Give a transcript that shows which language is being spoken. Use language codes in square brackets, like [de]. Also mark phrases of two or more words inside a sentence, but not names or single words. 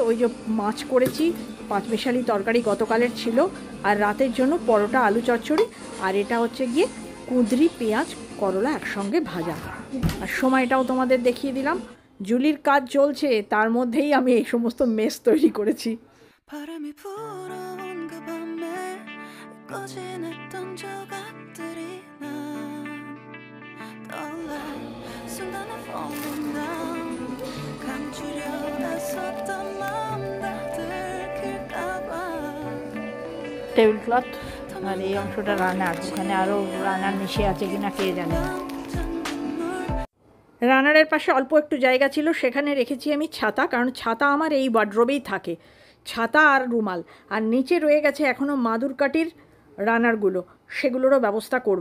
[bn] ওই যে মাছ করেছি, 5 মিশালি তরকারি গতকালের ছিল, আর রাতের জন্য পরোটা আলু চচ্চড়ি, আর এটা হচ্ছে গিয়ে কুঁদরি পেঁয়াজ করলা একসঙ্গে ভাজা। আর সময়টাও তোমাদের দেখিয়ে দিলাম। জুলির কাজ চলছে, তার মধ্যেই আমি এই সমস্ত মেস তৈরি করেছি। [ko] 바람이 불어온 그 밤에 꺼진 했던 조각들이 난 떠올라 순간에 [en] falling down. [ko] 감추려 애썼던 마음 다 들킬까봐. [en] table cloth, [bn] আর এই অংশটা রান্নার, ওখানে আরও রান্নার মিশে আছে কিনা কে জানে। রান্নারের পাশে অল্প একটু জায়গা ছিল, সেখানে রেখেছি আমি ছাতা, কারণ ছাতা আমার এই ওয়ার্ড্রোবেই থাকে, ছাতা আর রুমাল। আর নিচে রয়ে গেছে এখনও মাদুর কাটির রানারগুলো, সেগুলোরও ব্যবস্থা করব।